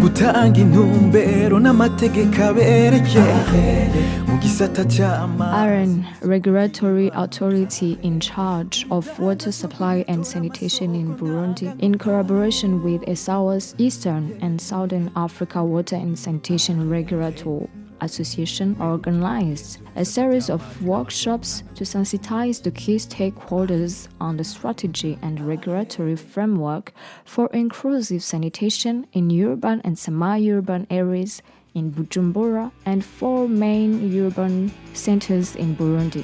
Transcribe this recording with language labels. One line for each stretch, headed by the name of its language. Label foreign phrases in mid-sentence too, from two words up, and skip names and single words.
Rundi: gutanga intumbero n'amategeko abereye mu gisata cy'amazi.
English: Areen, regulatory authority in charge of water supply and sanitation in Burundi, in collaboration with Esawas, Eastern and Southern Africa Water and Sanitation Regulatory Association, organized a series of workshops to sensitize the key stakeholders on the strategy and regulatory framework for inclusive sanitation in urban and semi-urban areas in Bujumbura and 4 main urban centers in Burundi.